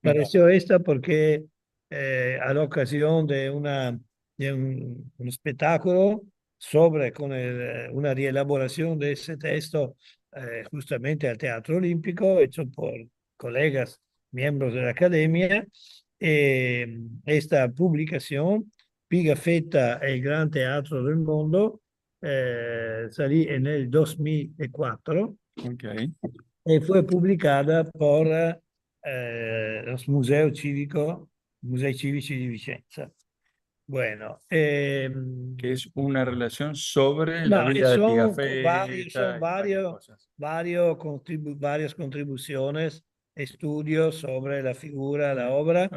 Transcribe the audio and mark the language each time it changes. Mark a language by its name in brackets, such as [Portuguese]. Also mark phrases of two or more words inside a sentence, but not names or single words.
[Spanish] pareció esta porque a la ocasión de, un espectáculo sobre una reelaboración de ese texto justamente al Teatro Olímpico, hecho por colegas miembros de la academia. Esta publicación, [Italian] Pigafetta e il Gran Teatro del Mondo, salì nel 2004 Ok. [Spanish] e fue publicada por los Musei Civici di Vicenza. Bueno, Que es una relación sobre la no, vida de son Pigafetta y varias cosas. varias contribuciones, estudios sobre la figura, la obra